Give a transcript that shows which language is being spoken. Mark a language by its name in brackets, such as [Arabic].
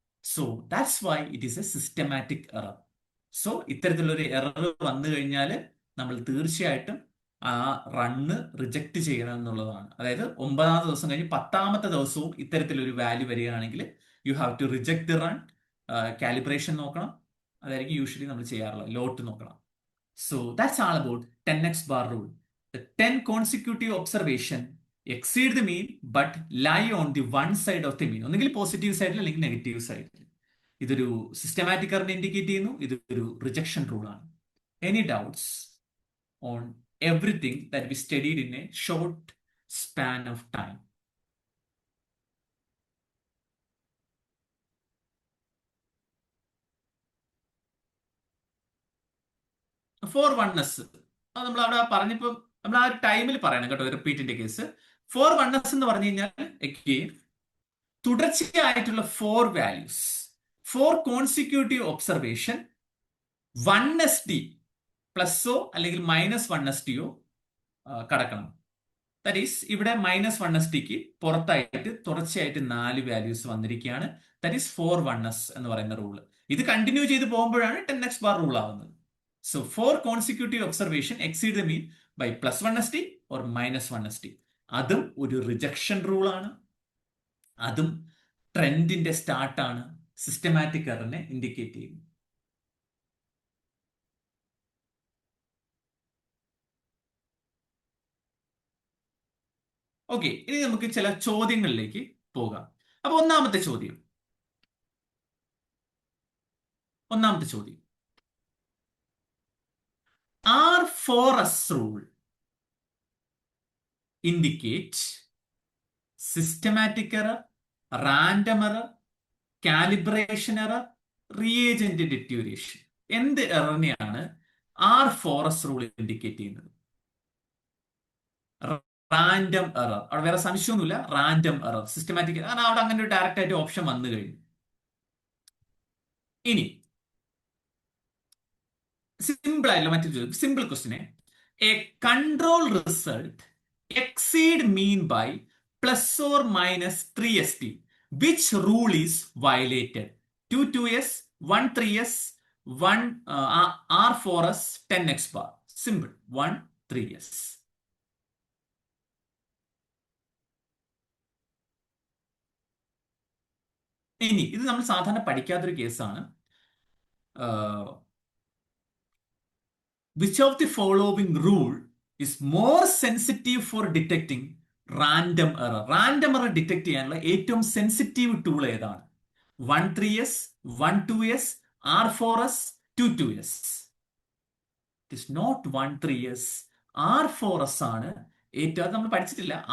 [English] So that's why it is a systematic error. [Malayalam] So ഇത്തരത്തിലുള്ള ഒരു error വന്നു കഴിഞ്ഞാൽ നമ്മൾ തീർച്ചയായിട്ടും ആ റണ്ണ് റിജക്ട് ചെയ്യണം എന്നുള്ളതാണ്. അതായത് 9ാമത്തെ ദിവസം കഴിഞ്ഞ് 10ാമത്തെ ദിവസവും ഇത്തരത്തിലൊരു വാല്യൂ വരികയാണെങ്കിൽ [English] You have to reject the run. [Malayalam] Calibration നോക്കണം, അതായിരിക്കും യൂഷ്വലി നമ്മൾ ചെയ്യാറുള്ളത്. ലോട്ട് നോക്കണം. [English] So that's all about 10x rule. The 10 consecutive observation exceed the mean but lie on the one side of the mean. [Malayalam] ഒന്നുകിൽ പോസിറ്റീവ് സൈഡിൽ അല്ലെങ്കിൽ negative സൈഡിൽ. ഇതൊരു സിസ്റ്റമാറ്റിക് എററിനെ ഇൻഡിക്കേറ്റ് ചെയ്യുന്നു. ഇതൊരു റിജക്ഷൻ റൂൾ ആണ്. [English] Any doubts on everything that we studied in a short span of time? [Malayalam] Four oneness അത് നമ്മൾ അവിടെ പറഞ്ഞപ്പോൾ നമ്മൾ ആ ഒരു ടൈമിൽ പറയണം കേട്ടോ, റിപ്പീറ്റിന്റെ കേസ്. 4 എന്ന് പറഞ്ഞു കഴിഞ്ഞാൽ again തുടർച്ചയായിട്ടുള്ള 4 വാല്യൂസ്, 4 കോൺസിക്യൂട്ടീവ് ഒബ്സർവേഷൻ, 1SD പ്ലസോ അല്ലെങ്കിൽ -1SDയോ കടക്കണം. ദാറ്റ് ഈസ് ഇവിടെ -1SDക്ക് പുറത്തായിട്ട് തുടർച്ചയായിട്ട് 4 വാല്യൂസ് വന്നിരിക്കുകയാണ്. ദാറ്റ് ഈസ് 4 എന്ന് പറയുന്ന റൂള്. ഇത് കണ്ടിന്യൂ ചെയ്ത് പോകുമ്പോഴാണ് 10x റൂൾ ആവുന്നത്. [English] So 4 consecutive observation exceed the mean by +1SD or -1SD. [Malayalam] അതും ഒരു റിജക്ഷൻ റൂൾ ആണ്. അതും ട്രെൻഡിന്റെ സ്റ്റാർട്ടാണ്. സിസ്റ്റമാറ്റിക് എററിനെ ഇൻഡിക്കേറ്റ് ചെയ്യും. ഓക്കെ, ഇനി നമുക്ക് ചില ചോദ്യങ്ങളിലേക്ക് പോകാം. അപ്പൊ ഒന്നാമത്തെ ചോദ്യം [English] R4S rule indicate systematic error, random error, calibration error, reagent deterioration. [Malayalam] എന്ത് എററിനെയാണ് R4S റൂൾ ഇൻഡിക്കേറ്റ് ചെയ്യുന്നത്? Random error. അവിടെ വേറെ സംശയമൊന്നുമില്ല, റാൻഡം എറർ, സിസ്റ്റമാറ്റിക്. കാരണം അവിടെ അങ്ങനെ ഒരു ഡയറക്റ്റ് ആയിട്ട് ഓപ്ഷൻ വന്നു കഴിഞ്ഞു. ഇനി സിമ്പിൾ ആയിട്ടുള്ള മറ്റൊരു ചോദ്യം, simple ക്വസ്റ്റിനെ, [English] A control result exceed mean by ±3SD. Which rule is violated? 2s, 3s, 1 R4s, 10x. Simple. 3s. [Malayalam] ഇനി ഇത് നമ്മൾ സാധാരണ പഠിക്കാത്തൊരു കേസാണ്. [English] Which of the following rule is more sensitive for detecting [Malayalam] random error detect ചെയ്യാനുള്ള ഏറ്റവും sensitive tool ഏതാണ്? [English] 13s, 12s, R4s, 22s. It is not 13s. [Malayalam] R4s ആണ് ഏറ്റവും, അത് നമ്മൾ പഠിച്ചിട്ടില്ല.